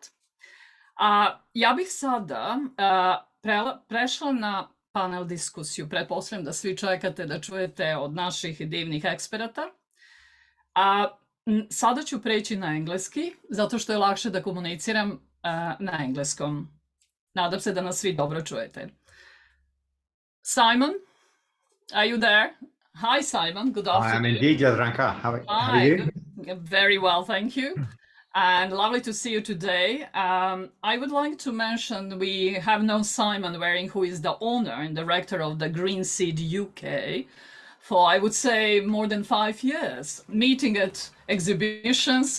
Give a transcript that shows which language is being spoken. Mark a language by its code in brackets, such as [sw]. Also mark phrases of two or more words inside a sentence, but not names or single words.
[sr] Ja bih sada prešla na panel diskusiju. Pretpostavljam da svi čekate da čujete od naših divnih eksperata. Sada ću preći na engleski, zato što je lakše da komuniciram na engleskom. Nadam se da nas svi dobro čujete. [en] Simon, are you there? Hi, Simon. Good afternoon. I am indeed, Jadranka. How are you? Very well, thank you. And lovely to see you today. I would like to mention we have known Simon Waring, who is the owner and director of the Green Seed UK for, I would say, more than 5 years, meeting at exhibitions.